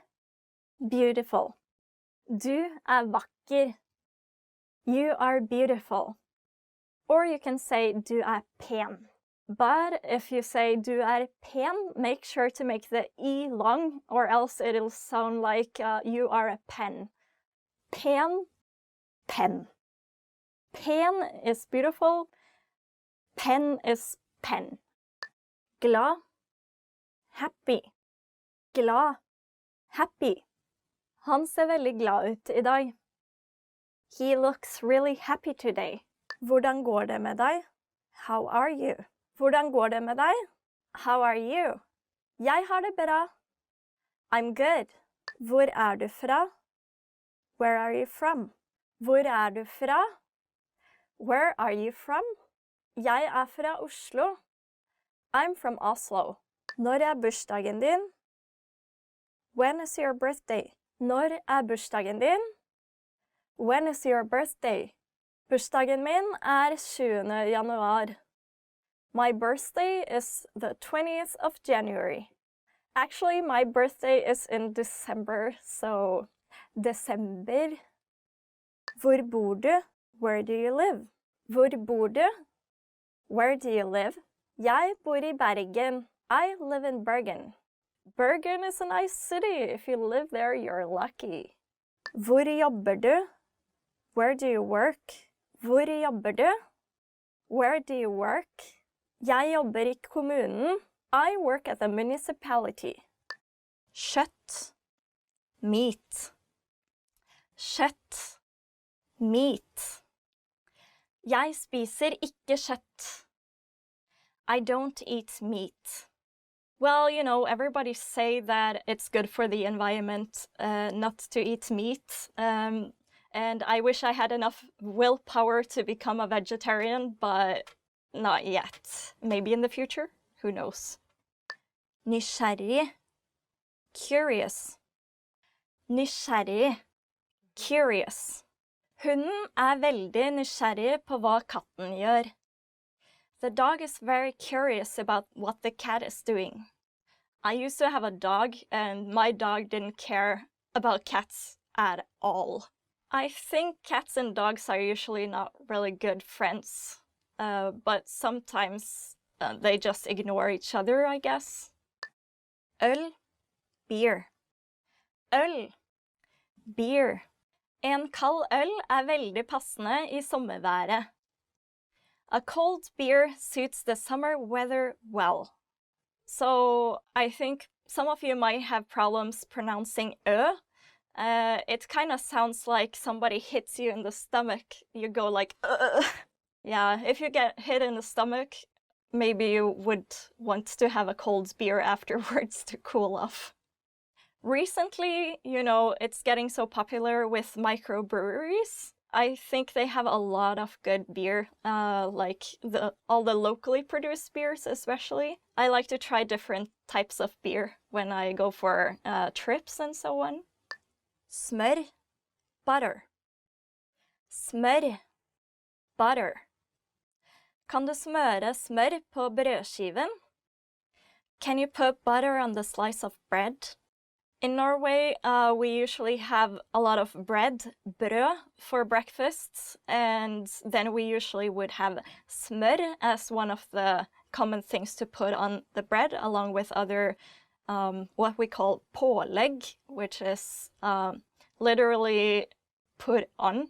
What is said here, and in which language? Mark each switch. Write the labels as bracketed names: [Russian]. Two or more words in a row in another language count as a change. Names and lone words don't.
[Norwegian] Beautiful. Du er vakker. [English] You are beautiful. Or you can say [Norwegian] du er pen. [English] But if you say [Norwegian] du er pen, [English] make sure to make the E long, or else it'll sound like you are a pen. Pen, pen. Pen is beautiful. Pen is pen. Glad. Happy. Glad. Happy. [Norwegian] Han ser veldig glad ut I dag. [English] He looks really happy today. [Norwegian] Hvordan går det med deg? [English] How are you? [Norwegian] Hvordan går det med deg? [English] How are you? [Norwegian] Jeg har det bra. [English] I'm good. [Norwegian] Hvor er du fra? [English] Where are you from? [Norwegian] Hvor er du fra? [English] Where are you from? [Norwegian] Jeg er fra Oslo. [English] I'm from Oslo. [Norwegian] Når er bursdagen din? [English] When is your birthday? [Norwegian] Når er bursdagen din? [English] When is your birthday? [Norwegian] Bursdagen min 20. januar. [English] My birthday is the 20th of January. Actually, my birthday is in December, so Desember. [Norwegian] Hvor bor du? [English] Where do you live? [Norwegian] Hvor bor du? [English] Where do you live? [Norwegian] Jeg bor I Bergen. [English] I live in Bergen. Bergen is a nice city. If you live there, you're lucky. [Norwegian] Hvor jobber du? [English] Where do you work? [Norwegian] Hvor jobber du? [English] Where do you work? [Norwegian] Jeg jobber I kommunen. [English] I work at the municipality. [Norwegian] Kjøtt. Meat. Kjøtt. Meat. Jeg spiser ikke kjøtt. [English] I don't eat meat. Well, you know, everybody say that it's good for the environment not to eat meat. And I wish I had enough willpower to become a vegetarian, but not yet. Maybe in the future? Who knows? [Norwegian] Nysgjerrig. Curious. Nysgjerrig. [English] Curious. [Norwegian] Hunden veldig nysgjerrig på hva katten gjør. [English] The dog is very curious about what the cat is doing. I used to have a dog, and my dog didn't care about cats at all. I think cats and dogs are usually not really good friends, but sometimes they just ignore each other, I guess. [Norwegian] Øl, beer. Øl, beer. En kald øl veldig passende i sommerværet. [English] A cold beer suits the summer weather well. So I think some of you might have problems pronouncing ö. It kind of sounds like somebody hits you in the stomach. You go like, ugh. Yeah, if you get hit in the stomach, maybe you would want to have a cold beer afterwards to cool off. Recently, you know, it's getting so popular with microbreweries. I think they have a lot of good beer, like all the locally produced beers especially. I like to try different types of beer when I go for trips and so on. [Norwegian] Smør, butter. Smør, butter. Kan du smøre smør på brødskiven? [English] Can you put butter on the slice of bread? In Norway, we usually have a lot of bread, brød, for breakfast, and then we usually would have smør as one of the common things to put on the bread, along with other, what we call pålegg, which is literally put on.